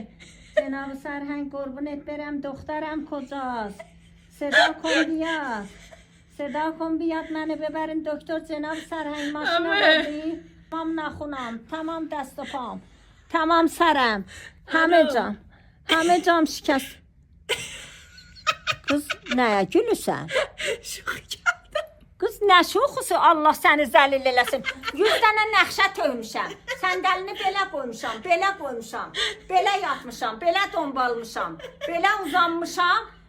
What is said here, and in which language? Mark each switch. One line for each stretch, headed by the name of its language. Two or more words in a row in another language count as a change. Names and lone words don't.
Persian: جناب سرهنگ قربونت برم، دخترم کجاست؟ صدا کن بیاد، صدا کن بیاد منو ببرین دکتر. جناب سرهنگ ماشین آوردی؟ تمام نخونم، تمام دست و پام، تمام سرم، همه جام شکست.
Azerbaijani: Kız neye gülürsen? Kız nə şoxusu, Allah səni zəlil eləsin. 100 dənə nəxşə töymüşəm. Səndəlini belə qoymuşam, belə qoymuşam. Belə yatmışam, belə dombalmışam. Belə uzanmışam.